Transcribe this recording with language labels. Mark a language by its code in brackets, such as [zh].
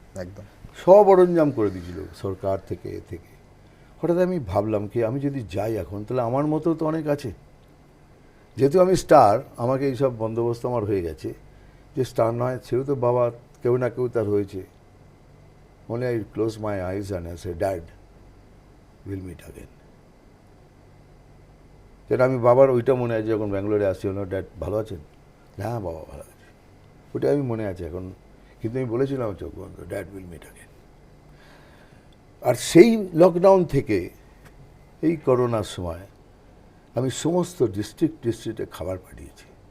[bn] একদম। সব অরঞ্জাম করে দিয়েছিল সরকার থেকে এ থেকে। হঠাৎ আমি ভাবলাম কি, আমি যদি যাই এখন, তাহলে আমার মতো তো অনেক আছে। যেহেতু আমি স্টার, আমাকে এইসব বন্দোবস্ত আমার হয়ে গেছে। যে স্টার নয়, সেও তো বাবা কেউ না কেউ তার হয়েছে। [en] Only I close my eyes and I say, Dad, we'll meet again. [bn] যেটা আমি বাবার ওইটা মনে আছে, যখন ব্যাঙ্গালোরে আসছি, হলো ড্যাড ভালো আছেন? হ্যাঁ বাবা ভালো আছে, ওইটা আমি মনে আছে এখন। কিন্তু আমি বলেছিলাম চোখ বন্ধ, [en] Dad will meet again. [bn] আর সেই লকডাউন থেকে এই করোনার সময় আমি সমস্ত ডিস্ট্রিক্টে খাবার পাঠিয়েছি।